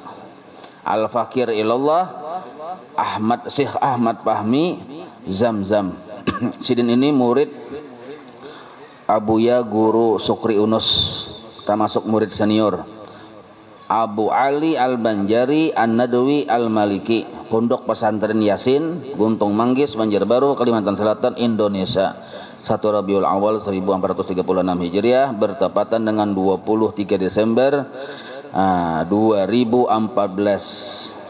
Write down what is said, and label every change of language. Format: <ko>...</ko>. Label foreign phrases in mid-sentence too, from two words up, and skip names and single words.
<ar>الفقير إلى الله</ar> <id>Syekh Ahmad Fahmi Zamzam. Sidin ini murid Abuya Guru Sukri Unus, termasuk murid senior. Abu Ali Al-Banjari An-Nadwi Al-Maliki, Pondok Pesantren Yasin, Guntung Manggis, Banjarbaru, Kalimantan Selatan, Indonesia. 1 Rabiul Awal 1436 Hijriah bertepatan dengan 23 Desember 2014.</id>